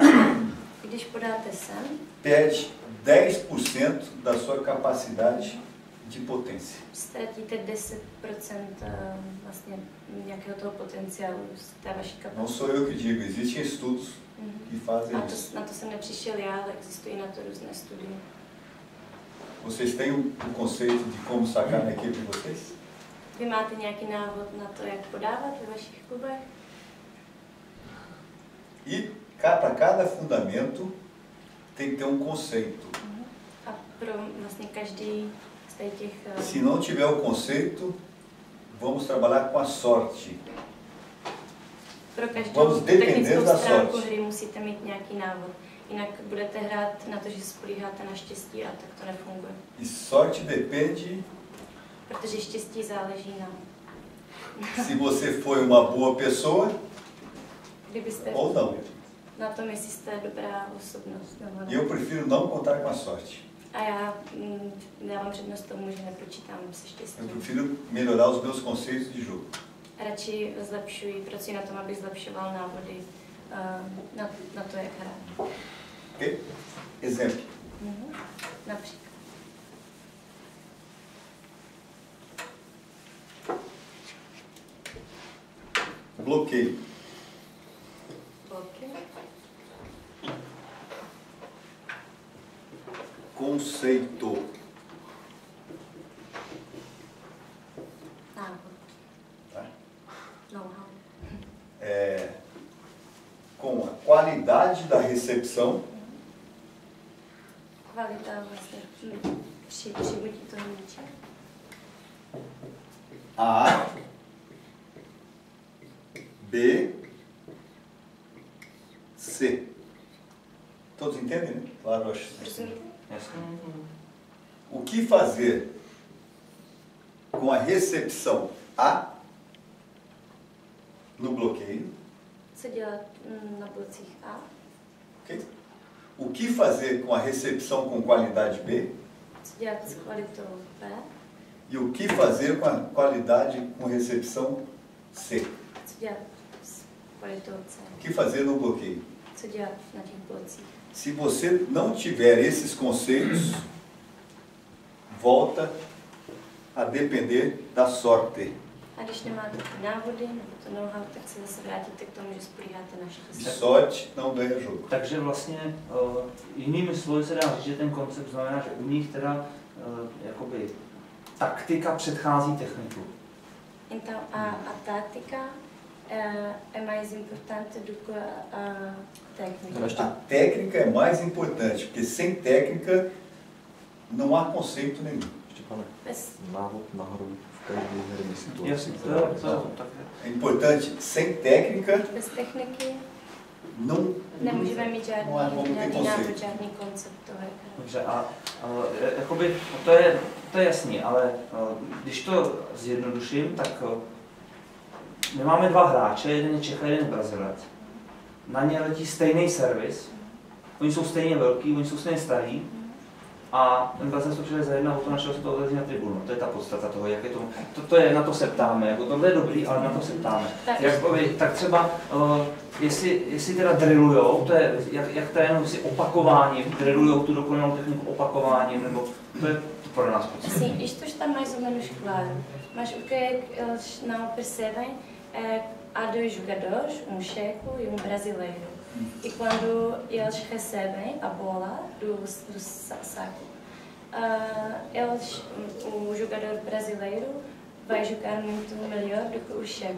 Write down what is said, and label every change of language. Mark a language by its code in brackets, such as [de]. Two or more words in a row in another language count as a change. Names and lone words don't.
[cs] když podáte sem, [pt] perde 10% da sua capacidade de potência. [cs] Ztratíte 10% vlastně nějakého toho potenciálu z té vaší kapacity. [pt] Não sou eu que digo, existem estudos que fazem isso. [cs] Na to jsem nepřišel já, ale existují na to různé studie. [pt] Vocês têm um conceito de como sacar na equipe de vocês? [cs] Vy máte nějaký návod na to, jak podávat ve vašich klubech? [pt] E para cada fundamento tem que ter um conceito. [cs] A pro vlastně každý z těch... [pt] Se não tiver o conceito, vamos trabalhar com a sorte. [cs] Pro každou technickou stránku hry musíte mít nějaký návod. Jinak budete hrát na to, že spolíháte na štěstí a tak to nefunguje. [pt] E sorte depende... [cs] Protože štěstí záleží na... [pt] Se você foi uma boa pessoa ou não. [cs] Na tom, jestli jste dobrá osobnost. [pt] Eu prefiro não contar com a sorte. [cs] A já dávám přednost tomu, že nepočítám se štěstím. [pt] Eu prefiro melhorar os meus conceitos de jogo. [cs] Radši pracuji na tom, aby zlepšoval návody na to, jak hrát. [pt] Ok? Exemplo. [cs] Například. [pt] Bloqueio. Conceito. Tá? Com a qualidade da recepção. [cs] Kvalita vlastně přibudí toho míče. [pt] A, B, C. Todos entendem, né? Claro, acho. O que fazer com a recepção A no bloqueio? [cs] Co dělat na blocích A? [pt] Okay. O que fazer com a recepção com qualidade B? [cs] Co dělat s kvalitou B? [pt] E o que fazer com a qualidade com recepção C? [cs] Co dělat s kvalitou C? [pt] O que fazer no bloqueio? [cs] Co dělat na těch blocích? [pt] Se você não tiver esses conceitos, volta a depender da sorte. [cs] A když nemáte ty návody nebo to know-how, tak se zase vrátíte k tomu, že spolíháte na štěstí. [pt] Sorte não ganha jogo. [cs] Takže vlastně jinými slovy se dá říct, že ten koncept znamená, že u nich teda jakoby taktika předchází techniku. [pt] Então a tática é mais importante do que a técnica. A técnica é mais importante, porque sem técnica não há conceito nenhum. [cs] Návod na hru v každé herní situaci. [pt] É importante, sem técnica, [cs] bez techniky [pt] não [cs] nemůžeme mít žádný návod, žádný koncept toho. Dobře, a jakoby, to je jasný, ale když to zjednoduším, tak my máme 2 hráče, jeden je Čech a jeden je Brazilec. Na ně letí stejný servis, oni jsou stejně velký, oni jsou stejně starý, A tenkrát jsme přišli za jedna auto, našel se to otevřít na tribunu. To je ta podstata toho, jak je to je, na to se ptáme. Jako tohle je dobrý, ale na to se ptáme. Tak třeba, jestli teda drillujou, to je, jak trénují si opakováním, drillujou tu dokonalou techniku opakováním, nebo to je to pro nás podstatné. [pt] Sim, isto está mais ou menos claro. Mas o que é que eles não percebem é que há dois jogadores, um checo e um brasileiro. E quando eles recebem a bola do saco, o jogador brasileiro vai jogar muito melhor do que o checo.